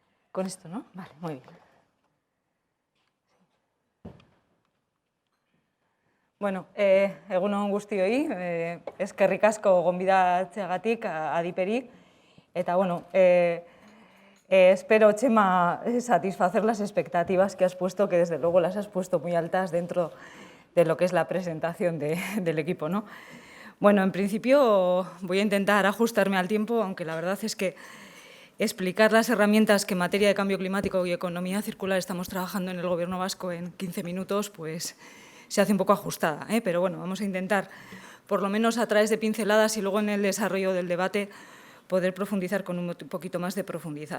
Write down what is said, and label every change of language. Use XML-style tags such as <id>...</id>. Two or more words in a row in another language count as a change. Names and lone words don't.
<es>Con esto, ¿no? Vale, muy bien.</es> <eu>Bueno, egun on guztioi, eskerrik asko gonbidatzeagatik adiperi, eta bueno, espero, Txema,</eu> <es>satisfacer las expectativas que has puesto, que desde luego las has puesto muy altas dentro de lo que es la presentación del equipo, ¿no? Bueno, en principio voy a intentar ajustarme al tiempo, aunque la verdad es que explicar las herramientas que en materia de cambio climático y economía circular estamos trabajando en el Gobierno vasco en 15 minutos, pues se hace un poco ajustada, pero bueno, vamos a intentar, por lo menos a través de pinceladas y luego en el desarrollo del debate, poder profundizar con un poquito más de profundidad.</es>